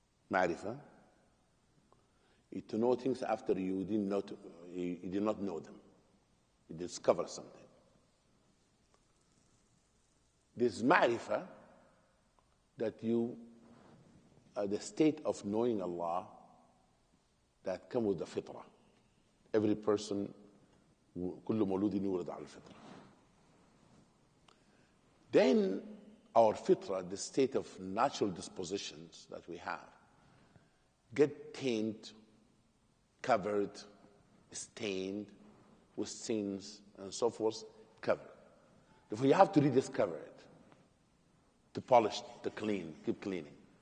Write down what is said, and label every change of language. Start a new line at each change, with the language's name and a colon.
English: معرفة is to know things after you did not know them. You discover something. This ma'rifah that you are the state of knowing Allah that come with the fitrah. Every person,
Arabic: كل مولود يولد على الفطرة.
English: Then our fitrah, the state of natural dispositions that we have, get tainted, covered, stained with sins and so forth, covered. If we have to rediscover it, to polish, to clean, keep cleaning.